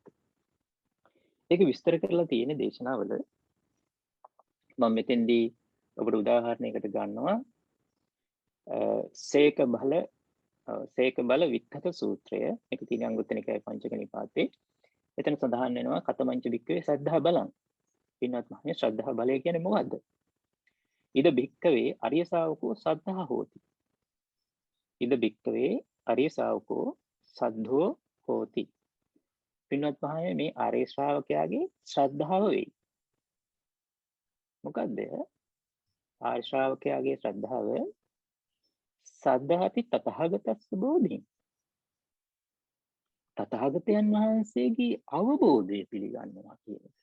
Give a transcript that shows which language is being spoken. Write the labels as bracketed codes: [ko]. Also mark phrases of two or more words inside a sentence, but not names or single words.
[si] ඒක විස්තර කරලා තියෙන දේශනාවල මම මෙතෙන්දී ඔබට උදාහරණයකට ගන්නවා සේක බල විත්තක සූත්‍රය. මේක තියෙන අංගුත්තර නිකායේ පංචක නිපාතේ. එතන සඳහන් වෙනවා [pi] කතමංච වික්කවේ සද්ධා බලං. [si] පින්වත් මහණේ ශ්‍රද්ධා බලය කියන්නේ මොකද්ද? [pi] ඉද භික්කවේ අරිය ශාවකෝ සද්ධා හෝති. ඉද භික්කවේ අරිය ශාවකෝ සද්ධෝ හෝති. [si] පින්වත් මහණේ මේ ආර්ය ශ්‍රාවකයාගේ ශ්‍රද්ධාව වෙයි. මොකද්ද? ආර්ය ශ්‍රාවකයාගේ ශ්‍රද්ධාව [pi] සද්ධාති තථාගතස්ස බෝධි. [si] තථාගතයන් වහන්සේගේ අවබෝධය පිළිගන්නවා කියන එක.